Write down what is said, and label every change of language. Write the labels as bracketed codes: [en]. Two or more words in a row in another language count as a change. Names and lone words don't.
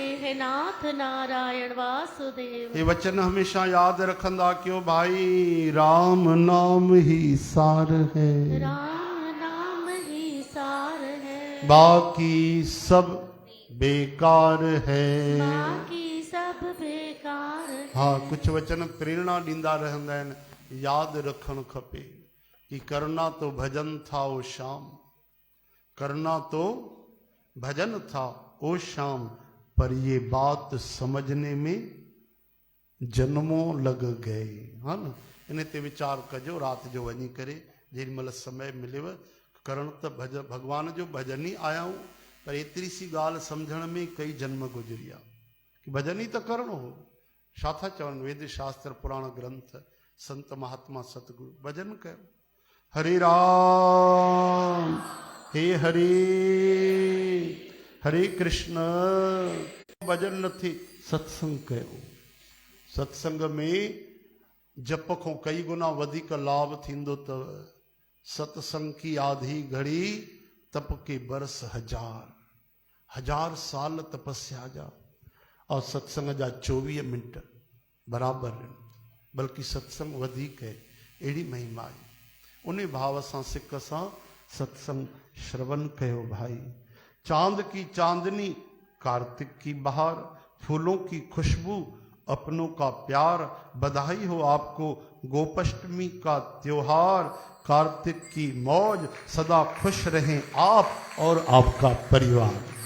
[hi] है नाथ नारायण वासुदेव। ये वचन हमेशा याद रखंदा क्यों भाई, राम नाम ही सार है, राम नाम ही सार है, बाकी सब बेकार है। बाकी सब बेकार है। [sd] हाँ, कुछ वचन प्रेरणा ॾींदा रहंदा आहिनि, यादि रखणु खपे कि [hi] करना तो भजन था ओ शाम, करना तो भजन था ओ शाम, पर ये बात समझने में जन्मों लग गए। [sd] हा न, इन ते वीचार कजो राति जो वञी करे, जेॾी महिल समय मिलेव। करण त भगवान जो भजन ई आया आहियूं, पर एतिरी सी ॻाल्हि सम्झण में कई जन्म गुज़रिया कि भजन ई त करणो हो। छा था चवनि वेद शास्त्र पुराण ग्रंथ, संत महात्मा सतगुरु, भजन कयो। हरे राम हे हरे, हरे कृष्ण। भजन न थे, सत्संग कयो। सत्संग में जप खां कई गुना वधीक लाभ थींदो अथव। [hi] सत्संग की आधी घड़ी तप के बरस हजार, [sd] 1000 साल तपस्या जा, और सत्संग जा 24 मिंट बराबर, बल्कि सत्संग वधीक है। अहिड़ी महिमा आहे। उन भाव सां सिक सां सत्संग श्रवण कयो भाई। [hi] चांद की चांदनी, कार्तिक की बहार, फूलों की खुशबू, अपनों का प्यार, बधाई हो आपको गोपाष्टमी का त्योहार। कार्तिक की मौज, सदा खुश रहें आप और आपका परिवार।